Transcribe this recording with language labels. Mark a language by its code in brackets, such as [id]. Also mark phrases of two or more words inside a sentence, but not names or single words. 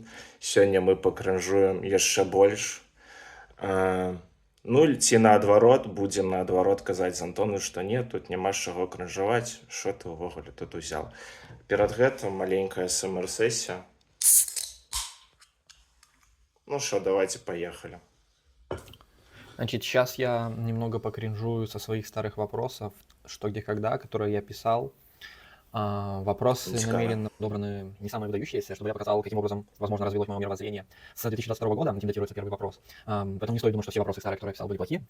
[be] Сёння мы пакрінжуем яшчэ больш. Ну, ці наадварот, будзем наадварот казаць з Антону, што не, тут няма з чаго крінжаваць, што ты ўвогуле тут узяў. Перад гэтым маленькая СМР-сесія. [ru] Ну что, давайте поехали. Значит, сейчас я немного покринжую со своих старых вопросов, что, где, когда, которые я писал. Вопросы намеренно подобраны не самые выдающиеся, чтобы я показал, каким образом, возможно, развилось мое мировоззрение. С 2022 года этим датируется первый вопрос. Поэтому не стоит думать, что все вопросы старые, которые я писал, были плохие.